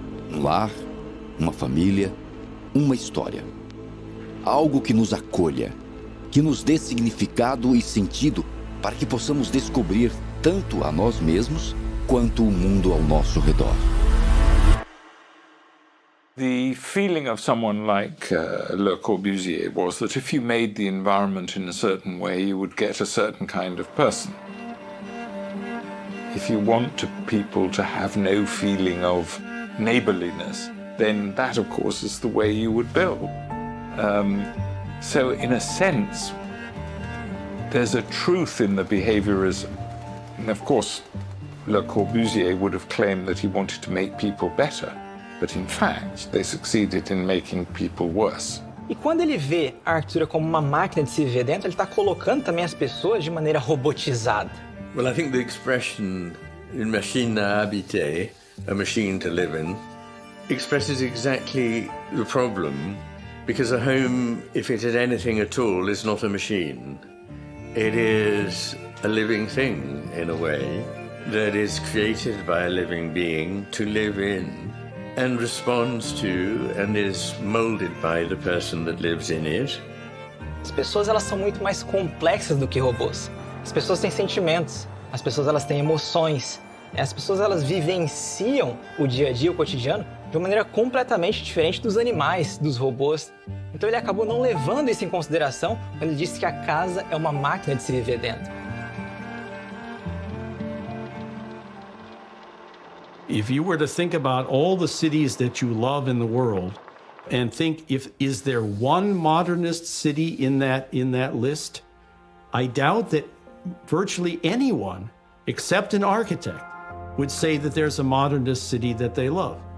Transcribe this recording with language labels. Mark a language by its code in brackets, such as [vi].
[pt] Um lar, uma família, uma história. Algo que nos acolha, que nos dê significado e sentido para que possamos descobrir tanto a nós mesmos quanto o mundo ao nosso redor. [en] The feeling of someone like Le Corbusier was that if you made the environment in a certain way, you would get a certain kind of person. If you want people to have no feeling of neighborliness, then that, of course, is the way you would build. So, in a sense, there's a truth in the behaviorism. And of course, Le Corbusier would have claimed that he wanted to make people better. But in fact, they succeeded in making people worse. [pt] E quando ele vê a arquitetura como uma máquina de se viver dentro, ele está colocando também as pessoas de maneira robotizada. [en] Well, I think the expression [fr] "une machine à habiter," [en] a machine to live in, expresses exactly the problem, because a home, if it is anything at all, is not a machine. It is a living thing, in a way, that is created by a living being to live in, and responds to and is molded by the person that lives in it. [pt] As pessoas elas são muito mais complexas do que robôs. As pessoas têm sentimentos, as pessoas elas têm emoções, as pessoas elas vivenciam o dia a dia, o cotidiano, de uma maneira completamente diferente dos animais, dos robôs. Então ele acabou não levando isso em consideração quando ele disse que a casa é uma máquina de se viver dentro. [en] If you were to think about all the cities that you love in the world and think is there one modernist city in that list, I doubt that virtually anyone except an architect would say that there's a modernist city that they love.